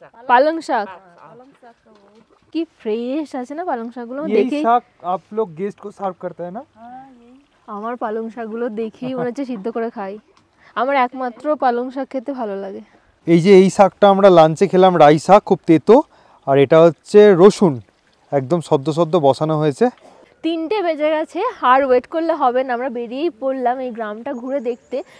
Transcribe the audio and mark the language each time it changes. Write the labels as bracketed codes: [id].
[bn] পালং শাক, কি ফ্রেশ আছে না পালং শাকগুলো দেখেই। [hi] শাক आप लोग गेस्ट को सर्व करते हैं ना? [bn] আমার পালং শাকগুলো দেখেই মনে হচ্ছে সিদ্ধ করে খাই। আমার একমাত্র পালং শাক খেতে ভালো লাগে। এই যে এই শাকটা আমরা লাঞ্চে খেলাম, রাই শাক, খুব তেতো। আর এটা হচ্ছে রসুন, একদম সদ্য সদ্য বসানো হয়েছে। 3টে বেজে গেছে, আর ওয়েট করলে হবে না, আমরা বেরিয়েই পড়লাম এই গ্রামটা ঘুরে দেখতে।